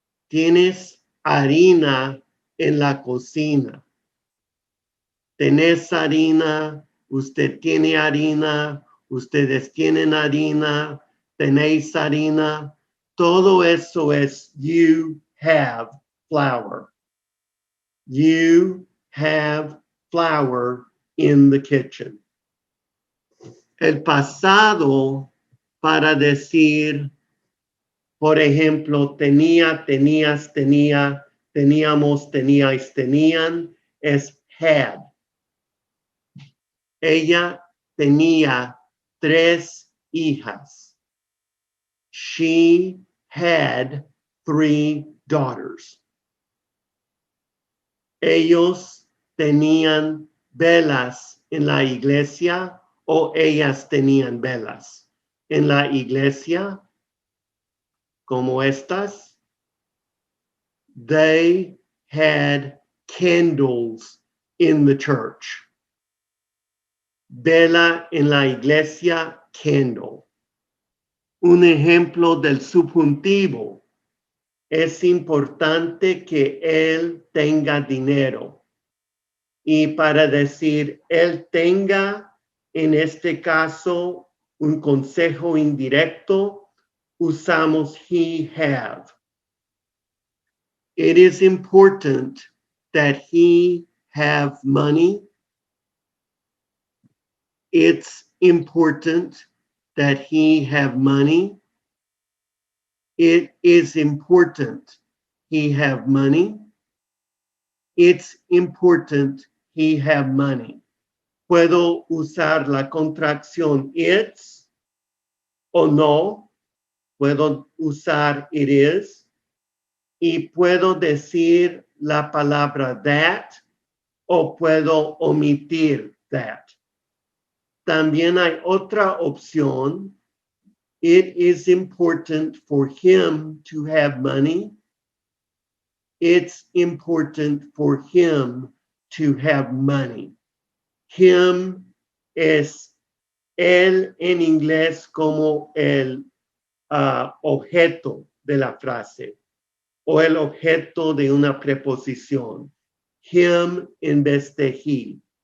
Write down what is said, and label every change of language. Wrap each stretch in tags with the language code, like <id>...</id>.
<es>Tienes harina en la cocina. Tenés harina, usted tiene harina, ustedes tienen harina, tenéis harina. Todo eso es</es> <en>you have flour. You have flour in the kitchen.</en> <es>El pasado para decir, por ejemplo, tenía, tenías, tenía, teníamos, teníais, tenían, es had. Ella tenía 3 hijas.</es> <en>She had 3 daughters.</en> <es>Ellos tenían velas en la iglesia o ellas tenían velas en la iglesia como estas.</es> <en>They had candles in the church.</en> <es>Vela en la iglesia, candle. Un ejemplo del subjuntivo. Es importante que él tenga dinero. Y para decir él tenga, en este caso, un consejo indirecto, usamos</es> <en>he have. It is important that he have money. It's important that he have money. It is important he have money. It's important he have money.</en> <es>Puedo usar la contracción it's o no. Puedo usar</es> <en>it is.</en> <es>Y puedo decir la palabra that o puedo omitir that. También hay otra opción.</es> <en>It is important for him to have money. It's important for him to have money.</en> <es>Him es él en inglés como el objeto de la frase o el objeto de una preposición. Him en vez de he.</es>